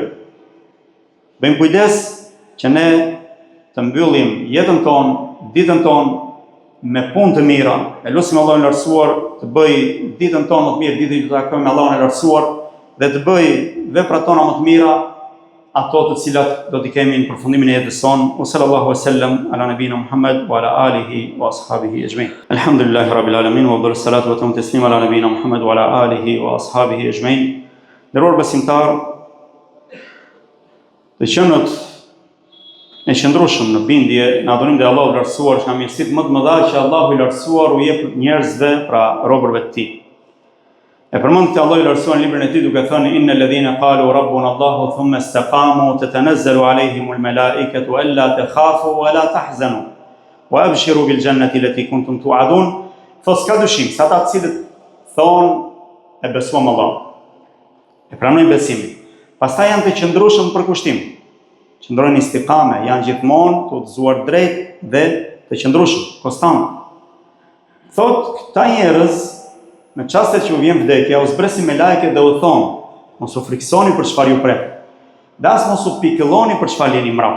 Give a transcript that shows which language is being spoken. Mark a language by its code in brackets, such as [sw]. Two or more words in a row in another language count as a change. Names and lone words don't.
[sq] Bëjmë kujdes që ne të mbyllim jetën tonë, ditën tonë me punë të mira, e lutim Allahun e lartësuar të bëj ditën tonë më të mirë, ditën që takojmë me Allahun e lartësuar, dhe të bëj veprat tona më të mira, ato të cilat do t'i kemi në përfundimin e jetës sonë. [ar] وصلى الله وسلم على نبينا محمد وعلى آله وأصحابه أجمعين. الحمد لله رب العالمين وأفضل الصلاة والتسليم على نبينا محمد وعلى آله وأصحابه أجمعين. [sq] Nderuar besimtar, të qenët e qëndrueshëm në bindje në adhurim dhe Allahu i lartësuar, që nga mirësitë më të mëdha që Allahu i lartësuar u jep njerëzve, pra robërve të tij. E përmend këtë Allahu i lartësuar në librin e tij duke thënë: [ar] "إن الذين قالوا ربنا الله ثم استقاموا تتنزل عليهم الملائكة ألا تخافوا ولا تحزنوا وأبشروا بالجنة التي كنتم توعدون." [sq] Thos ka dyshim se ata të cilët thonë e besuam Allah, e pranojnë besimin, pastaj janë të qëndrueshëm për kushtim, qëndrojnë istiqame, janë gjithmonë të udhëzuar drejt dhe të qëndrueshëm, konstant. Thot këta njerëz, në çastet që u vjen vdekja, u zbresin me lajke dhe u thonë: mos u friksoni për çfarë ju prek, dhe as mos u pikëlloni për çfarë jeni mbrapa.